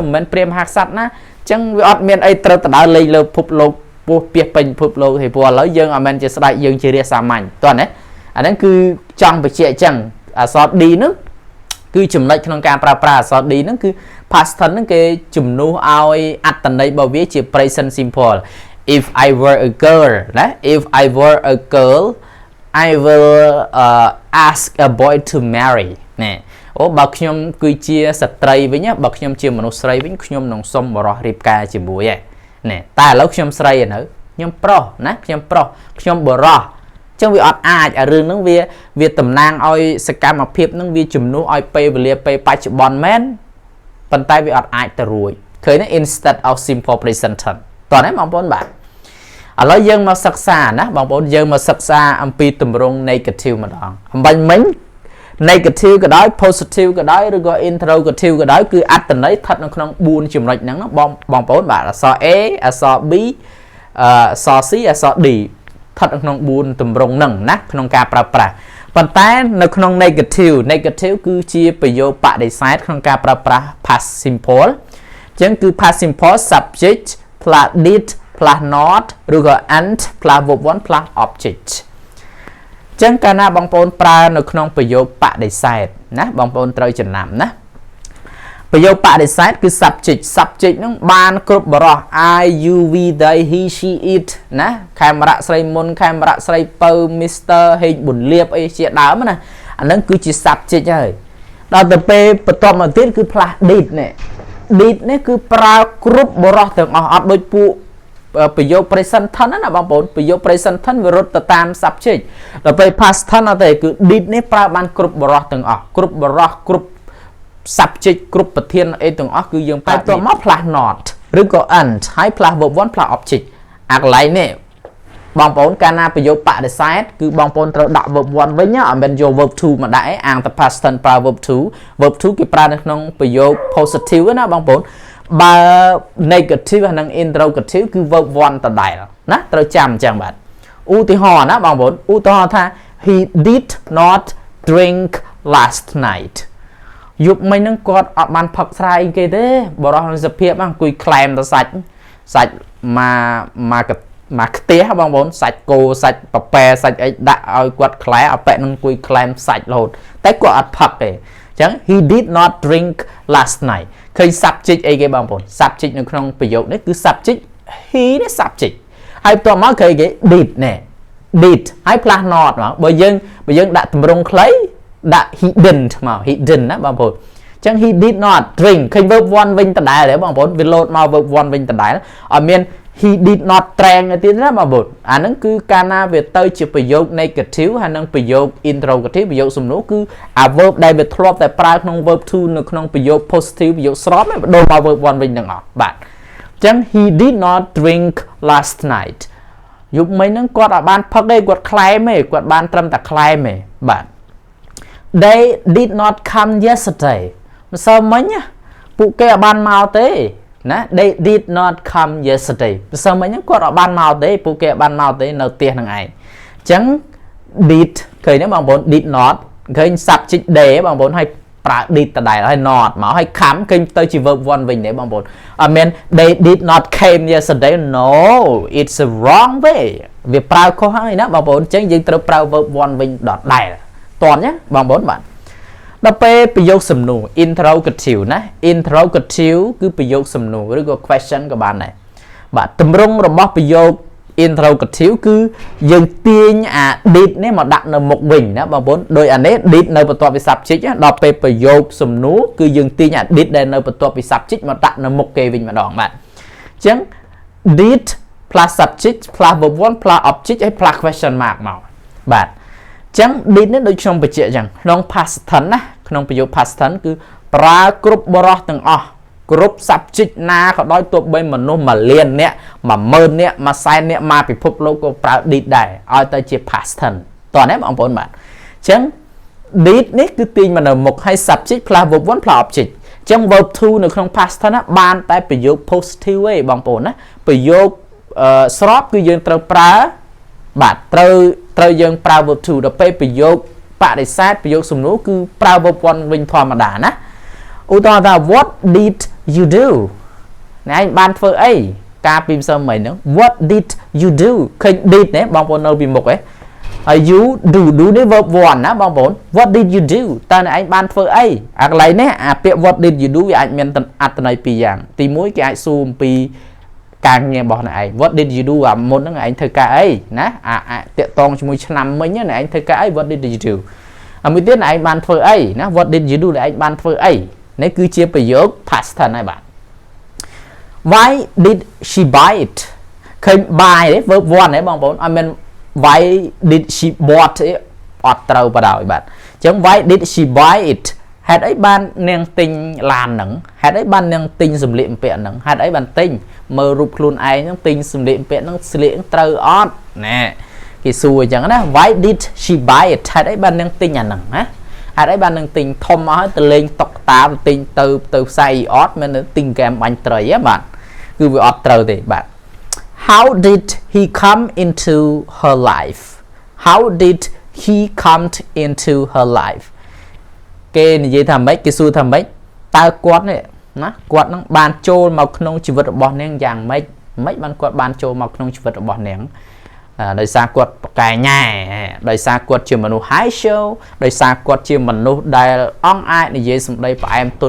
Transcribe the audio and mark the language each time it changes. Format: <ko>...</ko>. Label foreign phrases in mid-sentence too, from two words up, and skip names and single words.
<km>មិនមែនព្រាមហាក្សត្រណាអញ្ចឹងវាអត់មានអីត្រូវទៅដើរលេងលើពិភពលោកពោះពាសពេញពិភពលោកទេព្រោះឥឡូវយើងអត់មែនជាស្ដាច់យើងជារាសាមញ្ញតោះណាអាហ្នឹងគឺចង់បញ្ជាក់អញ្ចឹងអក្សរ D ហ្នឹងគឺចំណុចក្នុងការប្រើប្រាស់អក្សរ D ហ្នឹងគឺ</km> <en>past tense</en> <km>ហ្នឹងគេជំនួសឲ្យអត្តន័យរបស់វាជា</km> <en>present simple if I were a girl</en> <km>ណា</km> <en>if I were a girl I will ask a boy to marry</en> <km>ណែអូបើខ្ញុំគឺជាស្ត្រីវិញបើខ្ញុំជាមនុស្សស្រីវិញខ្ញុំនឹងសុំបរិះរៀបការជាមួយណែតែឥឡូវខ្ញុំស្រីនៅខ្ញុំប្រុសណាខ្ញុំប្រុសខ្ញុំបរិះចឹងវាអត់អាចអារឿងហ្នឹងវាតំណាងឲ្យសកម្មភាពហ្នឹងវាជំនួសឲ្យពេលវេលាពេលបច្ចុប្បន្នមែនប៉ុន្តែវាអត់អាចទៅរួចឃើញទេ</km> <en>instead of simple present tense</en> <km>តោះណាបងប្អូនបាទឥឡូវយើងមកសិក្សាណាបងប្អូនយើងមកសិក្សាអំពីទម្រង់ negative ម្ដងអំបញ្ញមិញ negative ក៏ដោយ positive ក៏ដោយឬក៏ interrogative ក៏ដោយគឺអត្តន័យស្ថិតនៅក្នុង4ចំណុចហ្នឹងបងប្អូនបាទអក្សរ A អក្សរ B អក្សរ C អក្សរ D ស្ថិតនៅក្នុង4ទម្រង់ហ្នឹងណាក្នុងការប្រើប្រាស់ប៉ុន្តែនៅក្នុង negative គឺជាប្រយោគបដិសេធក្នុងការប្រើប្រាស់</km> <en>past simple</en> <km>អញ្ចឹងគឺ</km> <en>past simple subject plus did plus not</en> <km>ឬក៏</km> <en>and plus verb 1 plus object</en> <km>អញ្ចឹងកាលណាបងប្អូនប្រើនៅក្នុងប្រយោគបដិសេធណាបងប្អូនត្រូវចំ ណាំណាប្រយោគបដិសេធគឺ subject ហ្នឹងបានគ្រប់បរិះ</km> <en>I you we they he she it</en> <km>ណាខេមរៈស្រី មុនខេមរៈស្រីពៅ Mr ហេងប៊ុនលៀបអីជាដើមណាអាហ្នឹងគឺជា subject ហើយដល់ទៅពេលបន្ទាប់មកទៀតគឺ</km> <en>plus did</en> <km>នេះ did នេះគឺប្រើគ្រប់បរិះទាំងអស់អត់ដូចពួកប្រយោគ</km> <en>present tense</en> <km>ណាបងប្អូនប្រយោគ</km> <en>present tense</en> <km>វារត់ទៅតាម subject ដល់ពេល</km> <en>past tense</en> <km>អត់ទេគឺ did នេះប្រើបានគ្រប់បរិះទាំងអស់គ្រប់បរិះគ្រប់ subject គ្រប់ប្រធានអីទាំងអស់គឺយើងប្រើតមក</km> <en>plus not</en> <km>ឬក៏ and ហើយ</km> <en>plus verb 1 plus object</en> <km>អាកន្លែងនេះបងប្អូនកាលណា ប្រយោគបដិសេធគឺបងប្អូនត្រូវដាក់</km> <en>verb 1</en> <km>វិញអត់មែនយក</km> <en>verb 2</en> <km>មកដាក់ឯងអាងតែ</km> <en>past tense</en> <km>ប្រើ</km> <en>verb 2</en> <km>គេប្រើនៅក្នុងប្រយោគ positive ណាបងប្អូនបើ negative ហើយនិង interrogative គឺ</km> <en>verb 1</en> <km>ដដែលណាត្រូវចាំអញ្ចឹងបាទឧទាហរណ៍ណាបងប្អូនឧទាហរណ៍ថា</km> <en>he did not drink last night</en> <km>យប់មិញហ្នឹងគាត់អត់បានផឹកស្រាយគេទេបរិះនឹងសភាពអង្គុយក្លែមទៅសាច់ មកខ្ទះបងប្អូនសាច់គោសាច់ប៉ប៉ែសាច់អីដាក់ឲ្យគាត់ក្លែអប៉ែនឹងអង្គុយក្លែមសាច់រហូតតែគាត់អត់ផឹកទេអញ្ចឹង</km> <en>he did not drink last night</en> <km>ឃើញ subject អីគេបងប្អូន subject នៅក្នុងប្រយោគនេះគឺ</km> <en>subject he</en> <km>នេះ subject ហើយបន្ទាប់មកឃើញគេ did ណែ did ហើយ</km> <en>plus not</en> <km>មកបើយើងដាក់ទម្រង់ខ្លីដាក់</km> <en>he didn't</en> <km>មក he didn't ណាបងប្អូនអញ្ចឹង</km> <en>he did not drink</en> <km>ឃើញ</km> <en>verb 1</en> <km>វិញដដែលទេបងប្អូនវាលោតមក</km> <en>verb 1</en> <km>វិញដដែលអត់មាន</km> <en>he did not drank</en> <km>ទេណាបងប្អូនអាហ្នឹងគឺកាលណាវាទៅជាប្រយោគ negative ហើយនិងប្រយោគ interrogative ប្រយោគសំណួរគឺអា verb ដែលវាធ្លាប់តែប្រើក្នុង</km> <en>verb 2</en> <km>នៅក្នុងប្រយោគ positive ប្រយោគស្របហ្នឹងបដូរមក</km> <en>verb 1</en> <km>វិញទាំងអស់បាទអញ្ចឹង</km> <en>he did not drink last night</en> <km>យប់មិញហ្នឹងគាត់អត់បានផឹកទេគាត់ក្លែមទេគាត់បានត្រឹមតែក្លែមទេបាទ</km> <en>they did not come yesterday</en> <km>ម្សិលមិញពួកគេអត់បានមកទេណា</km> <en>they did not come yesterday</en> <km>ម្សិលមិញហ្នឹងគាត់អត់បានមកទេពួកគេអត់បានមកទេនៅផ្ទះហ្នឹងឯងអញ្ចឹង did ឃើញទេបងប្អូន</km> <en>did not</en> <km>ឃើញ</km> <en>subject day</en> <km>បងប្អូនហើយប្រើ did ដដែលហើយ not មកហើយ come ឃើញទៅជា verb 1 វិញទេបងប្អូនអត់មាន</km> <en>they did not came yesterday no it's a wrong way</en> <km>វាប្រើខុសហើយណាបងប្អូនអញ្ចឹងយើងត្រូវប្រើ</km> <en>verb 1</en> <km>វិញដដែលតន់ណាបងប្អូនបាទដល់ពេលប្រយោគសំណួរ interrogative ណា interrogative គឺប្រយោគសំណួរឬក៏ question ក៏បានដែរបាទ ទម្រង់របស់ប្រយោគ interrogative គឺយើងទាញអា did នេះមកដាក់នៅមុខវិញណាបងប្អូនដោយអានេះ did នៅបន្ទាប់ពី subject ដល់ពេលប្រយោគសំណួរគឺយើងទាញ អា did ដែលនៅបន្ទាប់ពី subject មកដាក់នៅមុខគេវិញម្ដងបាទអញ្ចឹង</km> <en>did plus subject plus verb 1 plus object</en> <km>ហើយ</km> <en>plus question mark</en> <km>មកបាទចឹង did នេះដូចខ្ញុំបញ្ជាក់ចឹងក្នុង</km> <en>past tense</en> <km>ណាក្នុងប្រយោគ</km> <en>past tense</en> <km>គឺប្រើគ្រប់ បរិះទាំងអស់គ្រប់ subject ណាក៏ដោយទោះបីមនុស្ស1លាននាក់10000នាក់100,000នាក់មកពិភពលោកក៏ប្រើ did ដែរឲ្យទៅជា</km> <en>past tense</en> <km>តោះណាបងប្អូនបាទចឹង did នេះគឺទាញមកនៅមុខឲ្យ</km> <en>subject plus verb 1 plus object</en> <km>ចឹង</km> <en>verb 2</en> <km>នៅក្នុង</km> <en>past tense</en> <km>ណាបានតែប្រយោគ positive ទេបងប្អូនណាប្រយោគស្របគឺយើងត្រូវប្រើបាទត្រូវ ត្រូវយើងប្រើ</km> <en>verb to</en> <km>ដល់ពេលប្រយោគបដិសេធប្រយោគសំណួរគឺប្រើ</km> <en>verb 1</en> <km>វិញធម្មតាណាឧទាហរណ៍ថា</km> <en>what did you do</en> <km>ណែឯងបានធ្វើអីការពីម្សិល មិញហ្នឹង</km> <en>what did you do</en> <km>ឃើញ did ណាបងប្អូននៅពីមុខឯងហើយ</km> <en>you do</en> <km>នេះ</km> <en>verb 1</en> <km>ណាបងប្អូន</km> <en>what did you do</en> <km>តើឯងបានធ្វើអីអាកន្លែងនេះអាពាក្យ</km> <en>what did you do</en> <km>វាអាចមានអត្ថន័យពីរយ៉ាងទី1គេអាចសួរអំពីការងាររបស់អ្នកឯង</km> <en>what did you do</en> <km>អាមុនហ្នឹងឯងធ្វើការអីណាតាក់តងជាមួយឆ្នាំមិញណាឯងធ្វើការអី</km> <en>what did you do</en> <km>មួយទៀតឯងបានធ្វើអីណា</km> <en>what did you do</en> <km>ឯងបានធ្វើអីនេះគឺជាប្រយោគ</km> <en>past tense</en> <km>ហើយបាទ</km> <en>why did she buy it</en> <km>ឃើញ buy ទេ</km> <en>verb 1</en> <km>ទេបងប្អូនអត់មាន</km> <en>why did she bought</en> <km>ទេអត់ត្រូវបដ ாய் បាទអញ្ចឹង</km> <en>why did she buy it</en> <km>ហេតុអីបាននាងទិញឡានហ្នឹងហេតុអីបាននាងទិញសម្លៀកបំពាក់ហ្នឹងហេតុអីបានទិញមើលរូបខ្លួនឯងហ្នឹងទិញសម្លៀកបំពាក់ហ្នឹងស្លៀកត្រូវអត់ណែគេសួរអញ្ចឹងណា</km> <en>why did she buy it</en> <km>ហេតុអីបាននាងទិញអាហ្នឹង ណាហេតុអីបាននឹងទិញធំអស់ហើយទៅលេងតុកតាទិញទៅផ្សារអត់មិនទិញហ្គេមបាញ់ត្រីហ៎បាទគឺវាអត់ត្រូវទេបាទ</km> <en>how did he come into her life how did he come into her life</en> <km>គេនិយាយថាម៉េចគេសួរថាម៉េចតើគាត់នេះណាគាត់នឹងបានចូល មកក្នុងជីវិតរបស់នាងយ៉ាងម៉េចបានគាត់បានចូលមកក្នុងជីវិតរបស់នាងដោយសារគាត់ប្រកែញ៉ែដោយសារគាត់ជាមនុស្ស</km> <en>high show</en> <km>ដោយសារគាត់ជាមនុស្សដែលអង់អាចនិយាយសម្ដីផ្អែមទុន</km>